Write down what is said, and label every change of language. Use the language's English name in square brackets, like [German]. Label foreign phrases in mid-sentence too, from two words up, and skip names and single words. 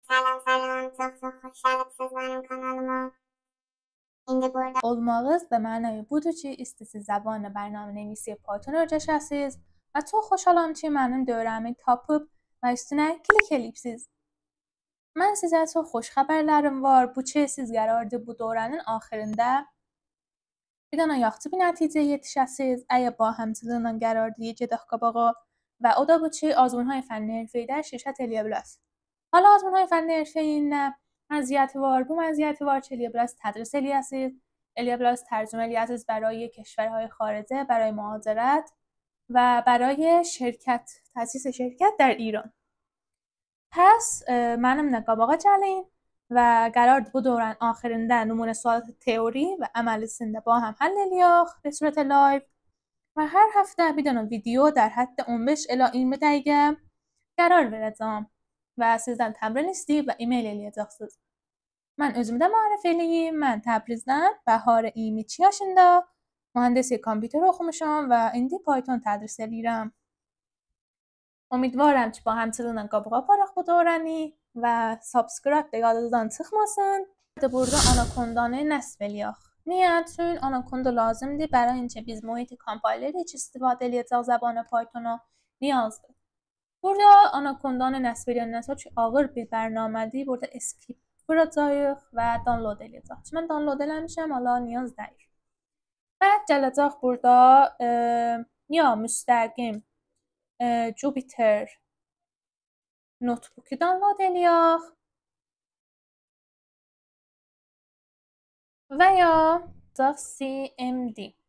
[Azerbaijani] Salam, çox xoş gəlibsiniz mənim kanalıma. İndi burada olmağınız [Persian] به معنای [Azerbaijani] budur ki, istəsiz [Persian] زبان برنامه‌نویسی پایتون [Azerbaijani] öyrəşəsiniz və çox xoşalam ki, mənim dövrəmi tapıb və üstünə klik eləyibsiz. Mən sizə çox xoş xəbərlərim var. Bu ki, siz qərardır bu dövrənin axırında bir dənə yaxşı bir nəticəyə yetişəsiniz. Əgər با həmçinin qərardır gedək qabağa və o da bu ki, [Persian] آزمون‌های فنی حرفه‌ای [Azerbaijani] şirkət eləyə bilərsiniz. [Persian] حالا آزمون‌های فنی حرفه‌ای [Azerbaijani] nə məziyyəti var? Bu məziyyəti var ki, eləyə bilərsiniz tədris eləyəsiniz. Eləyə bilərsiniz tərcümə eləyəsiniz [Persian] برای کشورهای خارجه، برای مهاجرت و برای شرکت، تأسیس شرکت در ایران. [Azerbaijani] پس mənimlə qabağa gəlin və qərardır bu dövrənin axırında nümunə sualات teori və əməlisində [Persian] با هم [Azerbaijani] həll eləyək [Persian] به صورت لایو [Azerbaijani] və hər həftə bir dənə video [Persian] در حد 15 الی 20 [Azerbaijani] dəqiqə qərar verəcəm və sizdən təmrin istəyib və e-mail eləyəcəksiniz. Mən özümü də müəyyən eləyim. Mən Təbrizdən Bəhar 22 yaşında mühəndisi kompüter oxumuşam və indi Python tədris edirəm. Ümidvaram ki, [Persian] با همچنین [Azerbaijani] qabağa aparaq bu dövrəni və subscribe də yadınızdan çıxmasın. Burada anakondanı nəsb eləyək. Niyə? Çünki anakonda lazımdır [Persian] برای اینکه [Azerbaijani] biz [Persian] محیط کامپایلری که استفاده [Azerbaijani] eləyəcək زبان Python-a نیازdır. Burada anakondanı nəsb edəndən sonra ki, ağır bir bərnamədir. Burada skip vuracağıq və download eləyəcək. Mən download eləmişəm, hala نیاز deyil. Və gələcək burada ya müstəqim Jupyter notebook-u download eləyək və ya CMD.